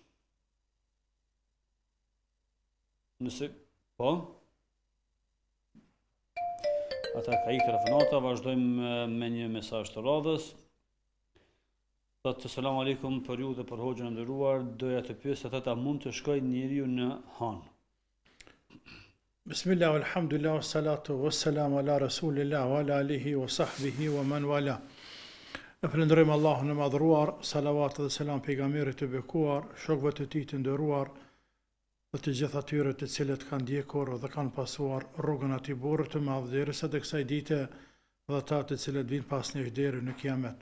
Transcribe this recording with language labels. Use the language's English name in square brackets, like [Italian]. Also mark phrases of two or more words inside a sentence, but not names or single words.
[Albanian] Nëse, po? Ata ka ikë telefonata, vazhdojmë me një mesazh të radhës. Thotë [Arabic] سلام عليكم [Albanian] për ju dhe për hoxhën e nderuar, doja të pyes se a mund të shkojë njeriu në han. [Arabic] بسم الله، الحمد لله، الصلاة والسلام على رسول الله وعلى آله وصحبه ومن والاه. [Albanian] E falenderojmë Allahun e madhruar, salavat dhe selam pejgamberit të bekuar, shokëve të tij të nderuar dhe të gjithë atyre të cilët kanë ndjekur dhe kanë pasuar rrugën atij burri të madh derisa të kësaj dite dhe ata të cilët vinë pas nesh deri në kiamet.